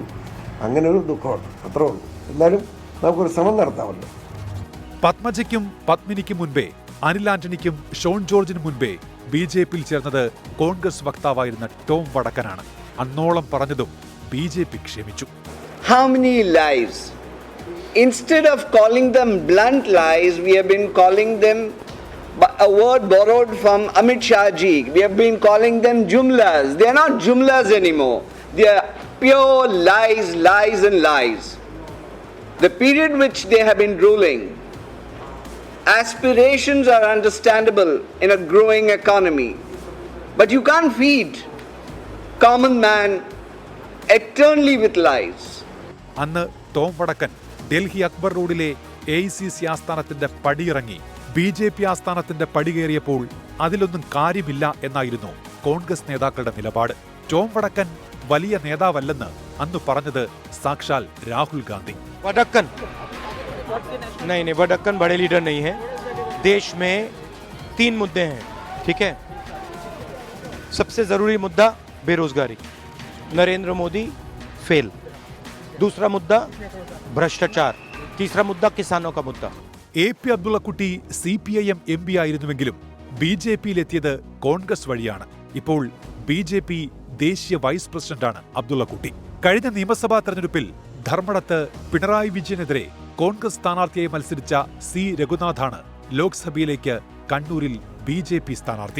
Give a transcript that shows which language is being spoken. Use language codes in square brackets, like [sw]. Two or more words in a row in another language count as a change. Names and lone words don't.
[ml] അങ്ങനെ ഒരു ദുഃഖമുണ്ട്, അത്രേ ഉള്ളൂ. എന്നാലും നമുക്കൊരു ശ്രമം നടത്താമല്ലോ. പത്മജയ്ക്കും പത്മിനിക്കും മുൻപേ അനിൽ ആന്റണിക്കും ഷോൺ ജോർജിനും മുൻപേ BJPയിൽ ചേർന്നത് കോൺഗ്രസ് വക്താവായിരുന്ന ടോം വടക്കനാണ്. അന്നോളം പറഞ്ഞതും BJP ക്ഷമിച്ചു. [en] How many lies? Instead of calling them blunt lies, we have been calling them a word borrowed from Amit Shah ji. We have been calling them jumlas. They are not jumlas anymore. They are pure lies, lies and lies. The period which they have been ruling, aspirations are understandable in a growing economy, but you can't feed common man eternally with lies. [ml] അന്ന് ടോം വടക്കൻ ഡൽഹി അക്ബർ റോഡിലെ AICC ആസ്ഥാനത്തിന്റെ പടിയിറങ്ങി BJP ആസ്ഥാനത്തിന്റെ പടി കയറിയപ്പോൾ അതിലൊന്നും കാര്യമില്ല എന്നായിരുന്നു കോൺഗ്രസ് നേതാക്കളുടെ നിലപാട്. ടോം വടക്കൻ വലിയ നേതാവല്ലെന്ന് അന്ന് പറഞ്ഞത് സാക്ഷാൽ രാഹുൽ ഗാന്ധി. [hi] वडक्कन नहीं वडक्कन बड़े लीडर नहीं है. देश में 3 मुद्दे हैं, ठीक है. सबसे जरूरी मुद्दा बेरोजगारी, नरेंद्र मोदी फेल. दूसरा मुद्दा भ्रष्टाचार, तीसरा मुद्दा किसानों का मुद्दा. [ml] AP അബ്ദുള്ളക്കുട്ടി CPIM MP ആയിരുന്നുവെങ്കിലും BJPയിലെത്തിയത് കോൺഗ്രസ് വഴിയാണ്. ഇപ്പോൾ BJP ദേശീയ വൈസ് പ്രസിഡന്റാണ് അബ്ദുള്ളക്കുട്ടി. കഴിഞ്ഞ നിയമസഭാ തെരഞ്ഞെടുപ്പിൽ ധർമ്മടത്ത് പിണറായി വിജയനെതിരെ കോൺഗ്രസ് സ്ഥാനാർത്ഥിയായി മത്സരിച്ച C രഘുനാഥാണ് ലോക്സഭയിലേക്ക് കണ്ണൂരിൽ BJP സ്ഥാനാർത്ഥി.